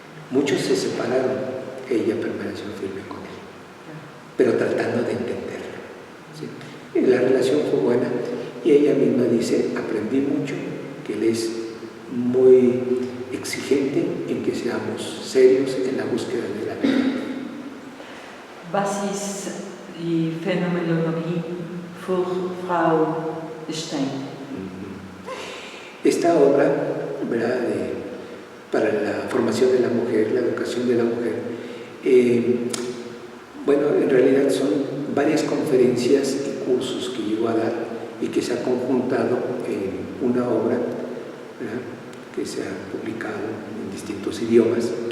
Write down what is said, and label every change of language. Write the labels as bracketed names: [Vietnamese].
[Spanish] Muchos se separaron, ella permaneció firme con él, pero tratando de entenderlo, ¿sí? La relación fue buena y ella misma dice, aprendí mucho, que él es muy exigente en que seamos serios en la búsqueda de la verdad. [German] Was ist die Phänomenologie für Frau Stein? [Spanish] Esta obra, ¿verdad?, para la formación de la mujer, la educación de la mujer, bueno, en realidad son varias conferencias y cursos que llegó a dar y que se ha conjuntado en una obra, ¿verdad?, que se ha publicado en distintos idiomas.